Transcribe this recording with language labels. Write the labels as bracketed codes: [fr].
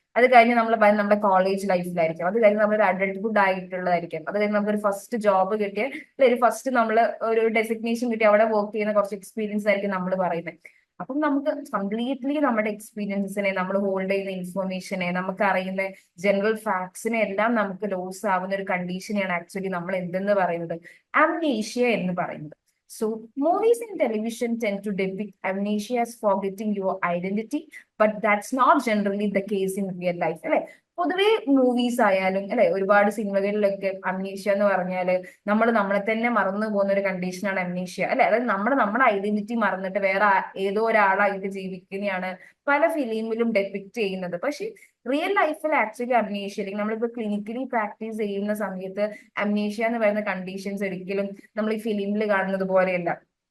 [ml] അത് കഴിഞ്ഞ് നമ്മൾ നമ്മുടെ കോളേജ് ലൈഫിലായിരിക്കും, അത് കഴിഞ്ഞ് നമ്മളൊരു അഡൾട്ട്ഹുഡ് ആയിട്ടുള്ളതായിരിക്കും, അത് കഴിഞ്ഞ് നമുക്കൊരു ഫസ്റ്റ് ജോബ് കിട്ടിയ അല്ലെ, ഒരു ഫസ്റ്റ് നമ്മൾ ഒരു ഡെസിഗ്നേഷൻ കിട്ടി അവിടെ വർക്ക് ചെയ്യുന്ന കുറച്ച് എക്സ്പീരിയൻസ് ആയിരിക്കും നമ്മൾ പറയുന്നത്. അപ്പം നമുക്ക് കംപ്ലീറ്റ്ലി നമ്മുടെ എക്സ്പീരിയൻസിനെ, നമ്മൾ ഹോൾഡ് ചെയ്യുന്ന ഇൻഫർമേഷനെ, നമുക്ക് അറിയുന്ന ജനറൽ ഫാക്ട്സിനെ എല്ലാം നമുക്ക് ലോസ് ആവുന്ന ഒരു കണ്ടീഷനെയാണ് ആക്ച്വലി നമ്മൾ എന്തെന്ന് പറയുന്നത്, അംനീഷ്യ എന്ന് പറയുന്നത്. [en] So, movies and television tend to depict amnesia as forgetting your identity, but that's not generally the case in real life. [ml] അല്ലെ, പൊതുവെ മൂവീസ് ആയാലും അല്ലെ, ഒരുപാട് സിനിമകളിലൊക്കെ അംനീഷ്യ എന്ന് പറഞ്ഞാല് നമ്മൾ നമ്മളെ തന്നെ മറന്നു പോകുന്ന ഒരു കണ്ടീഷനാണ് അംനീഷ്യ അല്ലെ. അതായത് നമ്മുടെ ഐഡന്റിറ്റി മറന്നിട്ട് വേറെ ഏതോ ഒരാളായിട്ട് ജീവിക്കുന്നതാണ് പല ഫിലിമിലും ഡെപിക്ട് ചെയ്യുന്നത്. പക്ഷെ റിയൽ ലൈഫിൽ ആക്ച്വലി അംനീഷ്യ, അല്ലെങ്കിൽ നമ്മളിപ്പോ ക്ലിനിക്കലി പ്രാക്ടീസ് ചെയ്യുന്ന സമയത്ത് അംനീഷ്യ എന്ന് പറയുന്ന കണ്ടീഷൻസ് ഒരിക്കലും നമ്മൾ ഈ ഫിലിമിൽ കാണുന്നത് പോലെയല്ല.